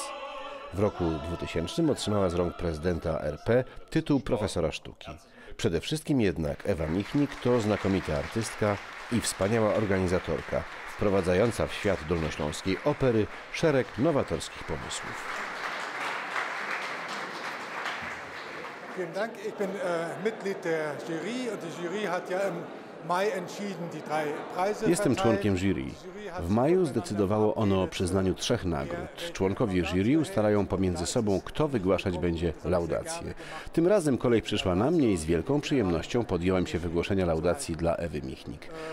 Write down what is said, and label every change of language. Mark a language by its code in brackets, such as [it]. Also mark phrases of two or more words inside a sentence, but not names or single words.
[pl] W roku 2000 otrzymała z rąk prezydenta RP tytuł profesora sztuki. Przede wszystkim jednak Ewa Michnik to znakomita artystka i wspaniała organizatorka, wprowadzająca w świat dolnośląskiej opery szereg nowatorskich pomysłów. [de] Vielen Dank. Ich bin Mitglied der Jury und die Jury hat ja im [pl] Jestem członkiem jury. W maju zdecydowało ono o przyznaniu 3 nagród. Członkowie jury ustalają pomiędzy sobą, kto wygłaszać będzie laudację. Tym razem kolej przyszła na mnie i z wielką przyjemnością podjąłem się wygłoszenia laudacji dla Ewy Michnik.